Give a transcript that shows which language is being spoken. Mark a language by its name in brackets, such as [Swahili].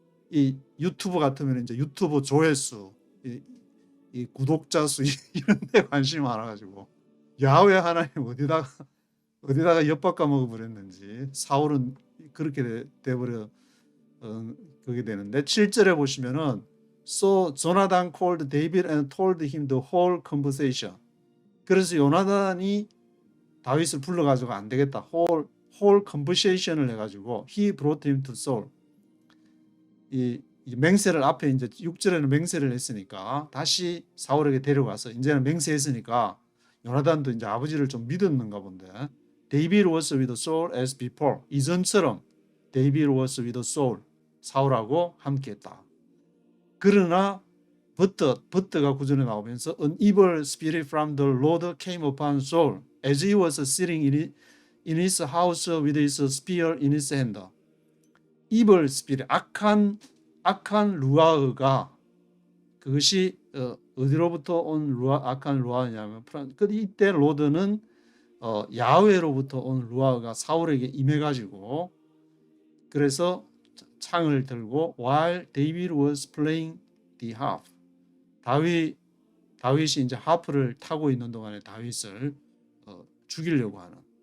[Korean] 이 유튜브 같으면 이제 유튜브 조회수, 이 구독자 수 이런 데 관심이 많아가지고 야훼 하나님 어디다가 엿바꿔 먹어버렸는지 사울은 그렇게 돼버려 그게 되는데 7절에 보시면은 [English] So Jonathan called David and told him the whole conversation. [Korean] 그래서 요나단이 다윗을 불러가지고 안 되겠다. [English] whole conversation을 [Korean] 해가지고 [English] he brought him to Saul. [Korean] 이 맹세를 앞에 이제 6절에는 맹세를 했으니까 다시 사울에게 데려가서 이제는 맹세했으니까 요나단도 이제 아버지를 좀 믿었는가 본데 [English] David was with Saul as before. [Korean] 이전처럼 [English] David was with Saul. [Korean] 사울하고 함께했다. 그러나 [English] but가 [Korean] 구절에 나오면서 [English] an evil spirit from the Lord came upon Saul as he was sitting in his house with his spear in his hand. evil spirit, [Korean] 악한 루아흐가 그것이 어디로부터 온 악한 루아흐냐면 이때 로드는 야훼로부터 온 루아흐가 사울에게 임해가지고 그래서 창을 들고 [English] while David was playing the harp [Korean] 다윗이 이제 하프를 타고 있는 동안에 다윗을 죽이려고 하는